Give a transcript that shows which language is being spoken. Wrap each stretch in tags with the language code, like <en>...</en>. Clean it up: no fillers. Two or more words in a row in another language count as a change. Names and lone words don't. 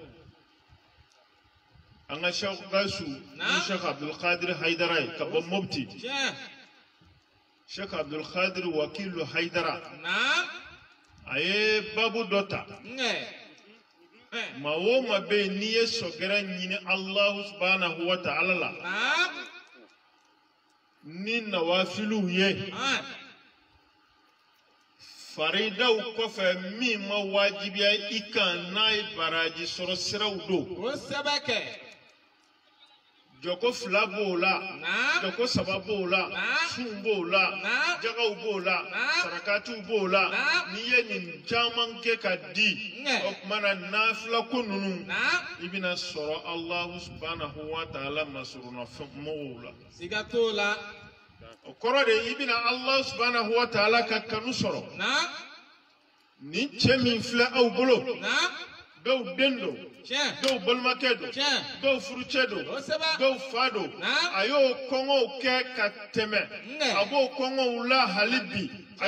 <bm>an ka Sheikh Gawusu ni Sheikh Abdulkadir Haidara ye ka bɔ Mopti Sheikh Abdulkadir Wakilu Haidara a ye babu dɔ ta ma wo ma bɛ yen n'i ye sɔgɛrɛ ɲini</bm> <ar>الله سبحانه وتعالى</ar> <bm>la ni nawafiliw ye faridaw kɔfɛ min ma wajibiya i kan n'a ye baraji sɔrɔ siraw don jɔko fila b'o la jɔko saba b'o la sun b'o la jagaw b'o la sarakatiw b'o la n'i ye nin caman kɛ ka di o tuma na nafila ko ninnu i bɛna sɔrɔ</bm> <ar>الله سبحانه وتعالى</ar> <bm>masurunafɛnmɔgɔw la siga t'o la o kɔrɔ de i bɛna</bm> <ar>الله سبحانه وتعالى</ar> <bm>ka kanu sɔrɔ nin cɛ min filɛ aw bolo dɔw den don dɔw balimakɛ don dɔw furucɛ don dɔw fa don a y'o kɔngɔw kɛ ka tɛmɛ a b'o kɔngɔw la hali bi a</bm>